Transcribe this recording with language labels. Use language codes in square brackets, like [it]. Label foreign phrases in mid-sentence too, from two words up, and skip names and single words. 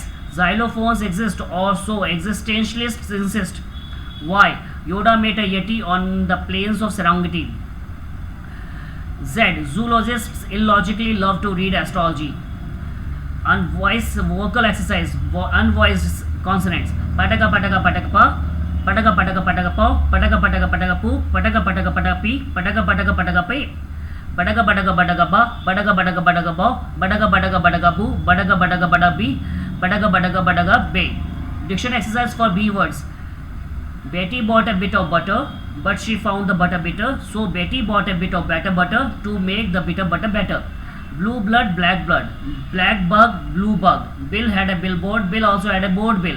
[en] Xylophones exist, or so existentialists insist. Y. Yoda met a Yeti on the plains of Serengeti. Z. Zoologists illogically love to read astrology. Unvoiced vocal exercise. Unvoiced consonants. Pataka pataka pataka pa. Pataka pataka pataka pa. Pataka pataka pataka pu. Pataka pataka pataka pi. Pataka pataka pataka pi. Badaka badaka badaka ba. Badaka badaka badaka ba. Badaka badaka badaka bu. Badaka badaka badaka bi. Badaka badaka badaka be. Diction exercise for B words. Betty bought a bit of butter, but she found the butter bitter. So Betty bought a bit of better butter to make the bitter butter better. Blue blood, black blood. Black bug, blue bug. Bill had a billboard. Bill also had a board bill.